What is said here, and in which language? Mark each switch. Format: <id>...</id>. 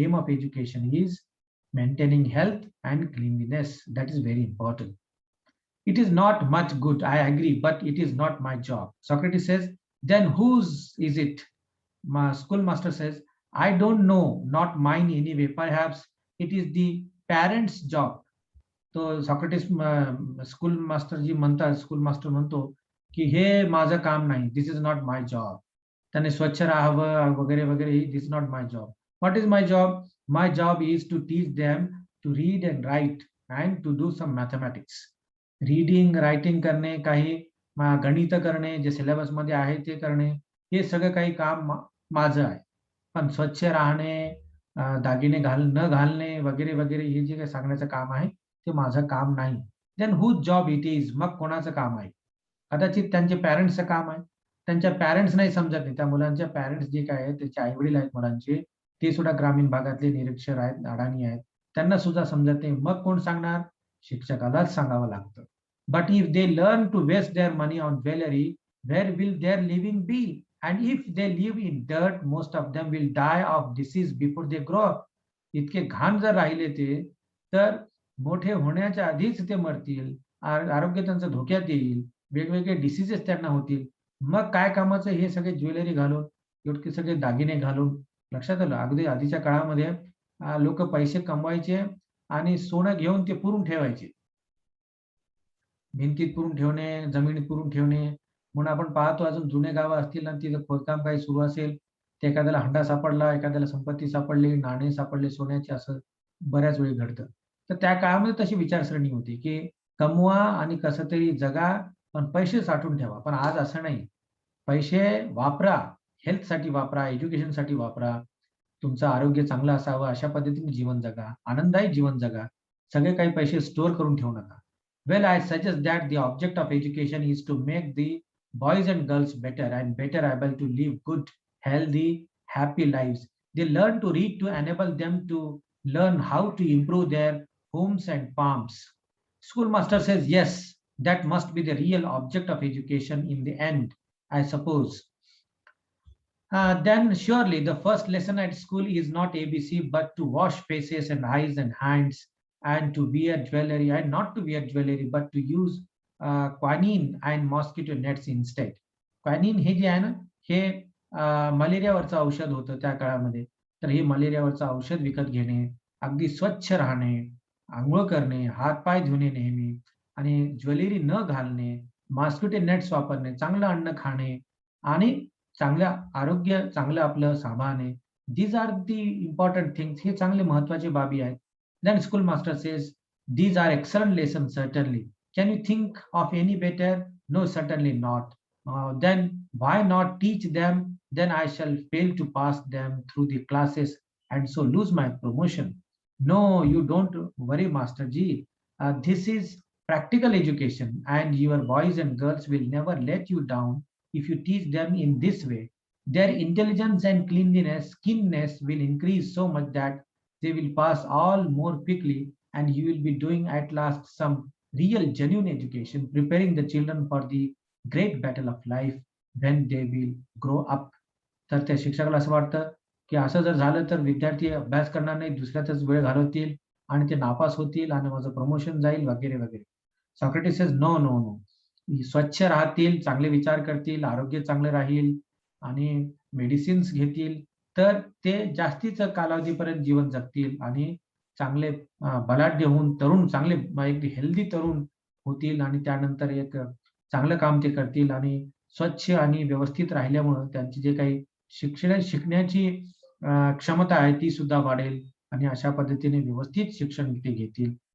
<en>Aim of education is maintaining health and cleanliness. That is very important. It is not much good, I agree, but it is not my job. Socrates says, then whose is it? My schoolmaster says, I don't know, not mine anyway. Perhaps it is the parents' job.</en> <mr>तो Socrates school master म्हणतो की हे माझं काम नाही.</mr> <en>This is not my job.</en> <mr>त्याने स्वच्छ राहावं वगैरे वगैरे.</mr> <en>This is not my job. What is my job? My job is to teach them to read and write and to do some mathematics.</en> <mr>Reading, writing करणे, काही गणित करणे, जे सिलेबस मध्ये आहे ते करणे, हे सगळं काही काम माझं आहे. पण स्वच्छ राहणे, दागिने न घालणे वगैरे वगैरे हे जे काही सांगण्याचं काम आहे ते माझं काम नाही.</mr> <en>Then whose job it is?</en> <mr>मग कोणाचं काम आहे? कदाचित त्यांचे पॅरेंट्सचं काम आहे. त्यांच्या पॅरेंट्स नाही समजत नाही. त्या मुलांच्या पॅरेंट्स जे काय आहेत, त्याचे आई-वडील आहेत मुलांचे, ते सुद्धा ग्रामीण भागातले निरक्षर आहेत, अडाणी आहेत. त्यांना सुद्धा समजत नाही. मग कोण सांगणार? शिक्षकालाच सांगावं लागतं.</mr> <en>But if they learn to waste their money on jewelry, where will their living be? And if they live in dirt, most of them will die of disease before they grow up.</en> <mr>इतके घाण जर राहिले ते, तर मोठे होण्याच्या आधीच ते मरतील. आरोग्य त्यांचं धोक्यात येईल. वेगवेगळे डिसीजेस त्यांना होतील. मग काय कामाचं हे सगळे ज्वेलरी घालून, इतके सगळे दागिने घालून? लक्षात आलं? अगदी आधीच्या काळामध्ये लोक पैसे कमवायचे आणि सोनं घेऊन ते पुरून ठेवायचे. भिंतीत पुरून ठेवणे, जमिनीत पुरून ठेवणे. म्हणून आपण पाहतो अजून जुने गावं असतील आणि तिथं खोदकाम काही सुरू असेल, तर एखाद्याला हंडा सापडला, एखाद्याला संपत्ती सापडली, नाणे सापडले सोन्याचे, असं बऱ्याच वेळी घडतं. तर त्या काळामध्ये तशी विचारसरणी होती, की कमवा आणि कसं तरी जगा, पण पैसे साठवून ठेवा. पण आज असं नाही. पैसे वापरा, हेल्थसाठी वापरा, एज्युकेशनसाठी वापरा. तुमचं आरोग्य चांगलं असावं अशा पद्धतीने जीवन जगा. आनंददायी जीवन जगा. सगळे काही पैसे स्टोअर करून ठेवू नका.</mr> <en>Well, I suggest that the object of education is to make the boys and girls better and better able to live good, healthy, happy lives. They learn to read to enable them to learn how to improve their homes and farms. Schoolmaster says, yes, that must be the real object of education in the end, I suppose. Then surely the first lesson at school is not ABC, but to wash faces and eyes and hands, and to wear jewelry, and not to wear jewelry, but to use quinine and mosquito nets instead.</en> <mr>Quinine हे जे आहे ना, हे मलेरियावरचं औषध होतं त्या काळामध्ये. तर हे मलेरियावरचं औषध विकत घेणे, अगदी स्वच्छ राहणे, अंघोळ करणे, हात-पाय धुणे नेहमी आणि ज्वेलरी न घालणे, मॉस्किटो नेट्स वापरणे, चांगलं अन्न खाणे आणि चांगलं आरोग्य, चांगलं आपलं सांभाळणे.</mr> <en>These are the important things.</en> <mr>हे चांगले महत्त्वाचे बाबी आहेत.</mr> <en>Then school master says, these are excellent lessons, certainly. Can you think of any better? No, certainly not. Then why not teach them? Then I shall fail to pass them through the classes and so lose my promotion. No, you don't worry, Master Ji. This is practical education, and your boys and girls will never let you down if you teach them in this way. Their intelligence and keenness will increase so much that they will pass all more quickly, and you will be doing at last some real genuine education, preparing the children for the great battle of life when they will grow up.</en> <mr>तर त्या शिक्षकाला असं वाटतं की असं जर झालं तर विद्यार्थी अभ्यास करणार नाही, दुसऱ्यातच वेळ घालवतील आणि ते नापास होतील आणि माझं प्रमोशन जाईल वगैरे वगैरे.</mr> <en>Socrates says no no no.</en> <mr>स्वच्छ राहतील, चांगले विचार करतील, आरोग्य चांगलं राहील आणि मेडिसिन्स घेतील, तर ते जास्तीचं कालावधीपर्यंत जीवन जगतील आणि चांगले बलाढ्य होऊन तरुण चांगले एक हेल्दी तरुण होतील आणि त्यानंतर एक चांगलं काम ते करतील आणि स्वच्छ आणि व्यवस्थित राहिल्यामुळं त्यांची जे काही शिकण्याची क्षमता आहे ती सुद्धा वाढेल आणि अशा पद्धतीने व्यवस्थित शिक्षण ते घेतील.</mr>